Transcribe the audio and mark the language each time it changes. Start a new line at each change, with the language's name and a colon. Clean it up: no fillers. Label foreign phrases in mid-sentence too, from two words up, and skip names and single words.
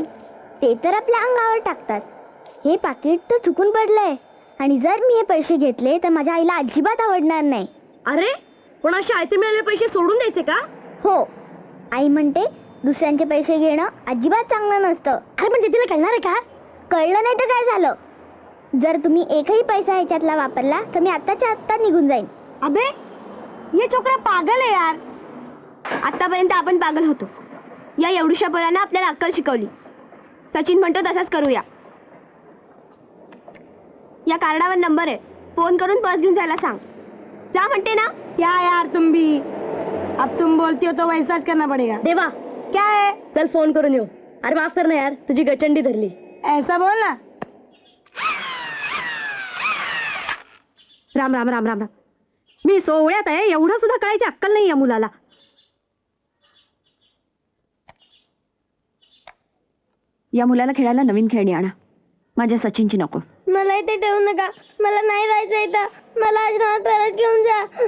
Marathi: ते तर आपल्या अंगावर टाकतात. हे पाकिट तर चुकून पडलंय आणि जर मी हे पैसे घेतले तर माझ्या आईला अजिबात आवडणार नाही. अरे पण असे आयते मिळालेले पैसे सोडून द्यायचे का? हो, आई म्हणते दुसऱ्यांचे पैसे घेणं अजिबात चांगलं नसतं. अरे पण तिला कळणार आहे का? कळलं नाही तर काय झालं? जर तुम्ही एकही पैसा ह्याच्यातला वापरला तर मी आत्ताच्या आत्ता निघून जाईन.
Hindi: अबे ये छोकरा पागल आहे यार.
Marathi: आतापर्यंत आपण पागल होतो. या एवढ्याशा पोरानं आपल्याला अक्कल शिकवली. सचिन म्हणतो तसाच करूया. या कार्डावर नंबर आहे. फोन करून पर्स घेऊन जायला सांग. जा म्हणते ना.
Hindi: क्या यार तुम भी. अब तुम बोलती हो तो वैसा च करना पड़ेगा.
Marathi: देवा
Hindi: क्या है?
Marathi: चल फोन करून येऊ. अरे माफ कर ना यार, तुझी गचंडी धरली.
Hindi: ऐसा बोल ना. राम राम राम राम राम.
Marathi: मी सोहळ्यात आहे एवढा सुद्धा कळायची अक्कल नाही या मुलाला. या मुलाला खेळायला नवीन खेळणी आणा. माझ्या सचिनची नको. मला इथे ठेवू नका. मला नाही राहायचं इथं. मला आश्रमात परत घेऊन जा.